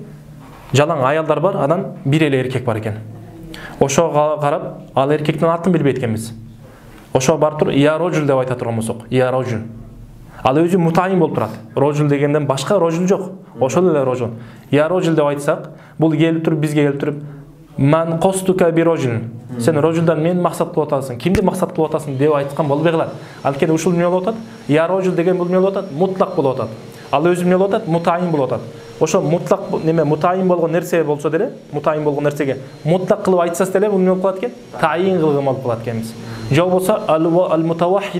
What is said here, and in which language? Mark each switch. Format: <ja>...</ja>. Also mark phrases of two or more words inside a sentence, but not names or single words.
<ky>Жалаң аялдар бар, анан бир эле эркек бар экен. Ошого карап, ал эркектин атын билбейт экенбиз. Ошо барып туруп,</ky> <ar>"يا رجل"</ar> <ky>деп айта турган болсок,</ky> <ar>"يا رجل".</ar> <ky>Ал өзү мутайин болуп турат. Рожул дегенден башка рожул жок. Ошол эле рожул.</ky> <ar>"يا رجل"</ar> <ky>деп айтсак, бул келип туруп бизге келип туруп,</ky> <ar>"من قصدك بالرجل".</ar> <ky>Сен рожулдан мен максат кылып атасың. Кимди максат кылып атасың деп айткан болбой калат. Анткени ушул эмне болуп атат?</ky> <ar>"يا رجل"</ar> <ky>деген бул эмне болуп атат? Мутлак болуп атат. Ал өзү эмне болуп атат? Мутайин болуп атат. Ошо мутлак неме мутайин болгон нерсе болсо деле, мутайин болгон нерсеге мутлак кылып айтсаңыз деле бул эмне болуп калат экен? Тайин кылган болуп калат экенбиз. Же болбосо ал-мутавахид.</ky>